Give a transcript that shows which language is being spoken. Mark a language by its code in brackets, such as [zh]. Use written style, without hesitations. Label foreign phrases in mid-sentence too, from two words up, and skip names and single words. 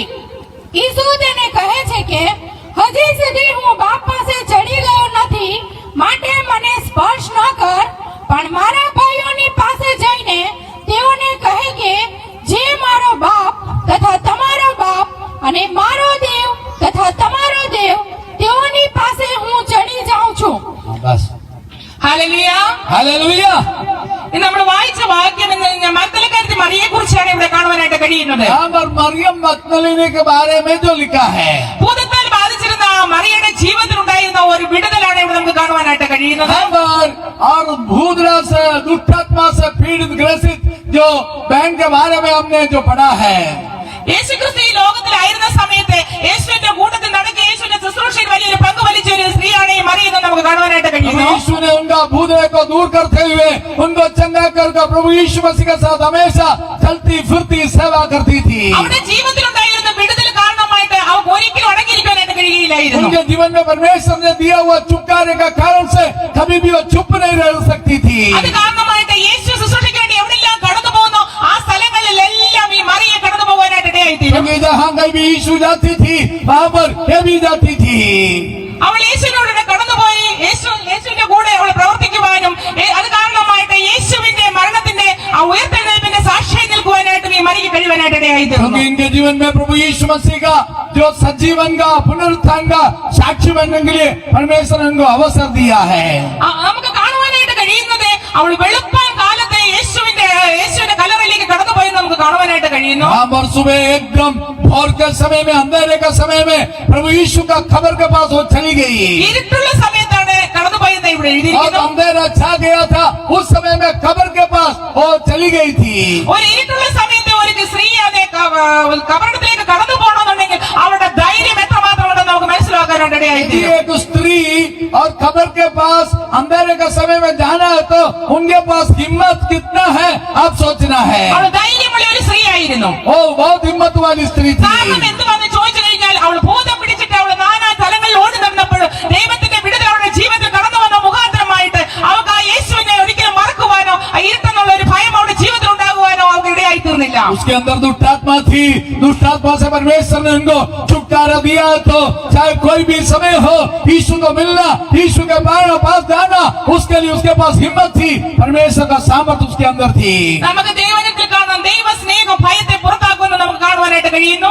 [gu] ઈસુ તેને કહે છે કે હજી સુધી હું બાપ પાસે ચડી ગયો નથી, માટે મને સ્પર્શ ન કર, પણ મારા ભાઈઓની પાસે જઈને તેઓને કહે કે જે મારો બાપ તથા તમારો બાપ અને મારો દેવ તથા તમારો દેવ, તેઓની પાસે હું ચડી જાઉં છું. [hi] बस [ml] ഹല്ലേലൂയ. [hi] हालेलुया. [ml] ഇന്ന് നമ്മൾ വായിച്ച വാക്യം ഇന്ന് മഗ്ദലക്കാരത്തി മറിയെ കുറിച്ചാണ് ഇവിടെ കാണുവാനായിട്ട് കഴിയുന്നത്. [hi] यहाँ पर मरियम मगदलिनी के बारे में जो लिखा है, [ml] ഭൂതത്താൽ ബാധിച്ചിരുന്ന മറിയയുടെ ജീവിതത്തിലുണ്ടായിരുന്ന ഒരു വിടുതലാണ് ഇവിടെ നമുക്ക് കാണുവാനായിട്ട് കഴിയുന്നത്. [hi] यहाँ पर और भूतरा से दुष्टात्मा से पीड़ित ग्रसित जो बहन के बारे में हमने जो पढ़ा है, [ml] യേശുക്രിസ്തു ഈ ലോകത്തിലായിരുന്ന സമയത്ത് യേശുവിന്റെ കൂട്ടത്തിൽ നടക്കുക യേശുവിന്റെ ശുശ്രൂഷയിൽ വലിയൊരു പങ്ക് വലിച്ച ഒരു സ്ത്രീയാണ് ഈ മറിയ എന്ന് നമുക്ക് കാണുവാനായിട്ട് കഴിയുന്നു. [hi] यीशु ने उनका भूतरे को दूर करते हुए उनको चंगा कर प्रभु यीशु मसीह के साथ हमेशा चलती फिरती सेवा करती थी. [ml] അവരുടെ ജീവിതത്തിലുണ്ടായിരുന്ന വിടുതൽ കാരണമായിട്ട് അവർക്ക് ഒരിക്കലും അടങ്ങിയിരിക്കാനായിട്ട് കഴിയുകയില്ലായിരുന്നു. [hi] उनके जीवन में परमेश्वर ने दिया हुआ छुटकारे का कारण से कभी भी वो चुप नहीं रह सकती थी. [ml] അത് കാരണമായിട്ട് യേശു ശുശ്രൂഷയ്ക്ക് വേണ്ടി എവിടെല്ലാം കടന്നു പോകുന്നു ആ സ്ഥലങ്ങളിലെല്ലാം ഈ മറിയെ കടന്നു പോകാനായിട്ട് ഇടയായിത്തീരും. [hi] क्योंकि जहाँ कहीं भी यीशु जाती थी वहाँ पर ये भी जाती थी. [ml] അവൾ യേശുവിനോട് കടന്നുപോയി യേശുവിന്റെ കൂടെ അവൾ പ്രവർത്തിക്കുവാനും അത് കാരണമായിട്ട് യേശുവിന്റെ മരണത്തിന്റെ ആ ഉയർത്തെഴുന്നേൽപ്പിന്റെ സാക്ഷിയായി നിൽക്കുവാനായിട്ടും ഈ മറിക്ക് കഴിയുവാനായിട്ട് ഇടയായിത്തീർന്നു. [hi] क्योंकि इनके जीवन में प्रभु यीशु मसीह का जो सजीवन का पुनरुत्थान का साक्षी बनने के लिए परमेश्वर ने उनको अवसर दिया है. [ml] നമുക്ക് കാണുവാനായിട്ട് കഴിയുന്നത് അവൾ വെളുപ്പാൻ കാലത്തെ യേശുവിന്റെ കല്ലറയിലേക്ക് കടന്നുപോയി നമുക്ക് കാണുവാനായിട്ട് കഴിയുന്നു. [hi] वहाँ पर सुबह एकदम भोर के समय में अंधेरे के समय में प्रभु यीशु का खबर के पास वो चली गई. [ml] ഇരുട്ടുള്ള സമയത്താണ് കടന്നുപോയത് ഇവിടെ [hi] और [ml] എഴുതിയിരിക്കുന്നു. [hi] अंधेरा छा गया था उस समय में खबर के पास वो चली गई थी. [ml] ഒരു ഇരുട്ടുള്ള സമയത്ത് ഒരു സ്ത്രീ അതെ കബറിടത്തിലേക്ക് കടന്നു പോകണമെന്നുണ്ടെങ്കിൽ അവരുടെ ധൈര്യം എത്രമാത്രമുണ്ടെന്ന് നമുക്ക് മനസ്സിലാക്കാനായിട്ട് ഇടയായിത്തീരും. [hi] एक स्त्री और खबर के पास अंधेरे के समय में जाना है तो उनके पास हिम्मत कितना है आप सोचना है. [ml] അവൾ ധൈര്യമുള്ള ഒരു സ്ത്രീ ആയിരുന്നു. [hi] वो बहुत हिम्मत वाली स्त्री थी. [ml] കാരണം എന്തുവന്ന് ചോദിച്ചു കഴിഞ്ഞാൽ അവൾ ഭൂതം പിടിച്ചിട്ട് അവൾ നാനാ സ്ഥലങ്ങളിൽ ഓടി നടന്നപ്പോൾ ദൈവത്തിന്റെ വിടുതൽ അവളുടെ ജീവിതത്തിൽ കടന്നു വന്ന മുഖാന്തരമായിട്ട് അവൾക്ക് ആ യേശുവിനെ ഒരിക്കലും മറക്കുവാനോ ആ ഇരുട്ടെന്നുള്ള ഒരു ഭയം അവളുടെ ജീവിതത്തിൽ ഉണ്ടാകുവാനോ അവൾക്ക് ഇടയായി തീർന്നില്ല. [hi] उसके अंदर दुष्टात्मा थी. दुष्टात्मा से परमेश्वर ने उनको छुटकारा दिया. तो चाहे कोई भी समय हो यीशु को मिलना, यीशु के पास जाना, उसके लिए उसके पास हिम्मत थी. परमेश्वर का सामर्थ उसके अंदर थी. [ml] നമുക്ക് ദൈവത്തിൽ കാണാം ദൈവ സ്നേഹം ഭയത്തെ പുറത്താക്കുമെന്ന് നമുക്ക് കാണുവാനായിട്ട് കഴിയുന്നു.